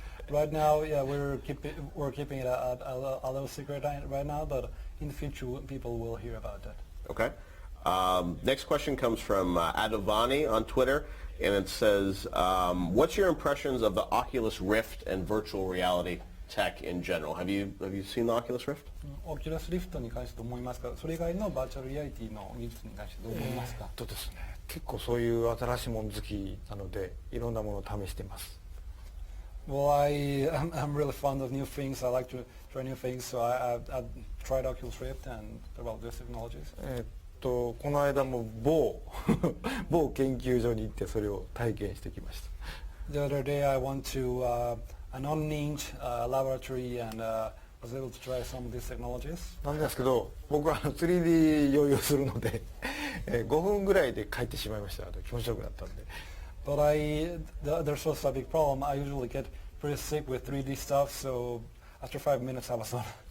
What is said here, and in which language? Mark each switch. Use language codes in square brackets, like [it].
[en] Right now, yeah, we're keeping it a little secret right now, but in the future people will hear about that. Okay. Next question comes from Adovani on Twitter, and it says, what's your impressions of the Oculus Rift and virtual reality tech in general? Have you seen the Oculus Rift? [ja] Oculus Rift に関してどう思いますか？それ以外のバーチャルリアリティの技術に関してどう思いますか？ですね、結構そういう新しいもの好きなのでいろんなものを試しています。 [en] Well, I'm really fond of new things. I like to try new things, so I've tried Oculus Rift and developed these technologies. [ja] この間も某研究所に行ってそれを体験してきました。 [en] The other day I went to an unnamed laboratory and was able to try some of these technologies. [ja] なんですけど、僕は3D 用意をするので5分ぐらいで帰ってしまいました。気持ちよくなったんで。 [en] But there's also a big problem. I usually get pretty sick with 3D stuff, so after 5 minutes I was done.